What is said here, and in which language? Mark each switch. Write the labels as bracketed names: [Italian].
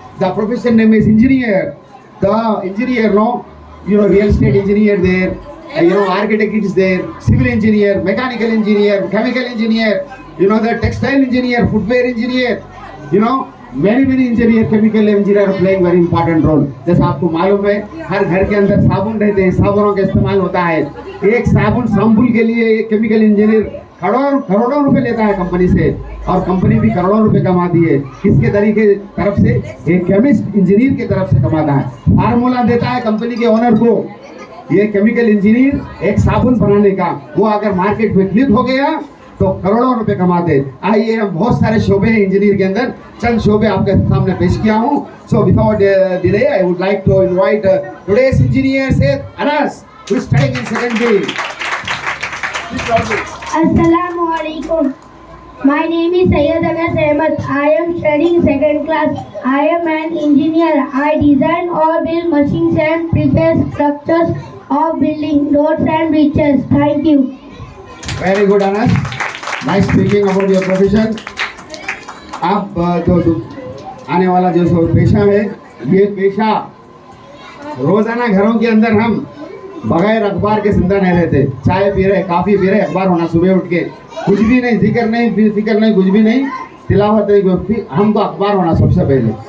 [English] The profession name is engineer. The engineer, no, real estate engineer there. Architect is there, civil engineer, mechanical engineer, chemical engineer, the textile engineer, footwear engineer, many engineer, chemical engineer are playing very important role. [Hindi] जैसा आपको मालूम है, हर घर के अंदर साबुन रहते हैं, साबुनों का इस्तेमाल होता है. एक साबुन शैम्पूल के लिए एक केमिकल इंजीनियर करोड़ों रुपए लेता है कंपनी से, और कंपनी भी करोड़ों रुपए कमाती है. किसके तरीके तरफ से? एक केमिस्ट इंजीनियर की तरफ से कमाता है. फार्मूला देता है कंपनी के ओनर को. ये केमिकल इंजीनियर एक साबुन बनाने का, वो अगर मार्केट में क्लिक हो गया तो करोड़ों रुपए कमाते. आइए, हम बहुत सारे शोबे हैं इंजीनियर के अंदर, चंद शोबे आपके सामने पेश किया हूँ. [English] So without delay I would like to invite today's engineer Syed Anas, who is studying in second B. [Arabic] Assalamu alaikum. [English] My name is Syed Anas Ahmed. I am studying second class. I am an engineer. I design or build machines and prepare structures of building, roads and bridges. Thank you. Very good, Anas. Nice speaking about your profession. [Hindi] आप तो आने वाला जो पेशा है, ये पेशा रोजाना घरों के अंदर हम बगैर अखबार के जिंदा नहीं रहते. चाय पी रहे, कॉफी पी रहे, अखबार होना सुबह उठ के, कुछ भी नहीं, फिक्र नहीं, कुछ भी नहीं, तिलावत नहीं, हमको अखबार होना सबसे पहले.